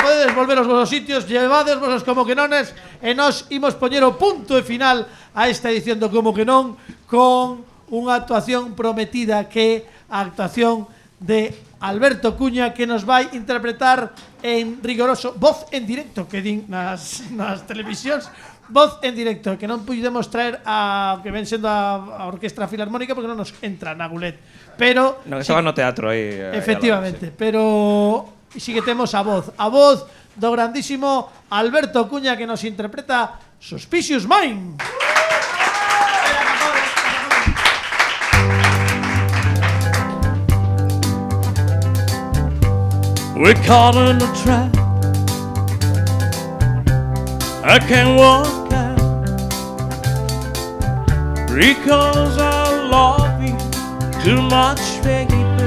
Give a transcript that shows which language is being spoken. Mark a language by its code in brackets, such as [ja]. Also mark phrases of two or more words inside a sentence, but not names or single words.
[gl] Podedes volver aos vosos sitios, llevades vos como que nones, e nos imos poñer o punto e final a esta edición do Como que non con unha actuación prometida, que a actuación de Alberto Cuña, que nos vai interpretar en rigoroso voz en directo, que din nas televisións, voz en directo, que non pudemos traer a que ven sendo a Orquestra Filarmónica porque non nos entra na Gulet, pero No, estaba no teatro aí. efectivamente, pero sí que temos a voz do grandísimo Alberto Cuña, que nos interpreta Suspicious Mind. [en] We're caught in a trap. I can't walk out because I love you too much, baby.